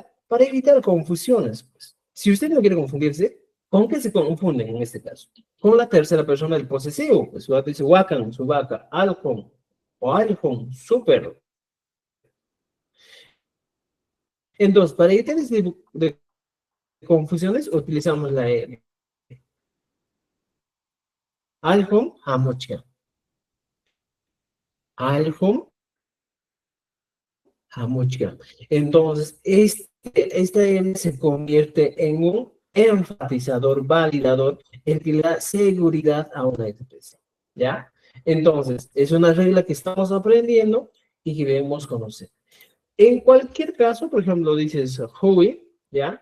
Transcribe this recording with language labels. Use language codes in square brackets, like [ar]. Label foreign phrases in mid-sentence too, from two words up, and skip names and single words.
[es] Para evitar confusiones, pues. Si usted no quiere confundirse, ¿con qué se confunden en este caso? Con la tercera persona del posesivo, pues dice wakan, su vaca, aljon, o aljon, su perro. Entonces, para evitar ese de confusiones, utilizamos la R. [qu] Aljon, hamochka. Aljon, hamochka. [es] Entonces, esta M se convierte en un enfatizador, validador, el que le da seguridad a una expresión. ¿Ya? Entonces, es una regla que estamos aprendiendo y que debemos conocer. En cualquier caso, por ejemplo, dices Huey, ¿ya?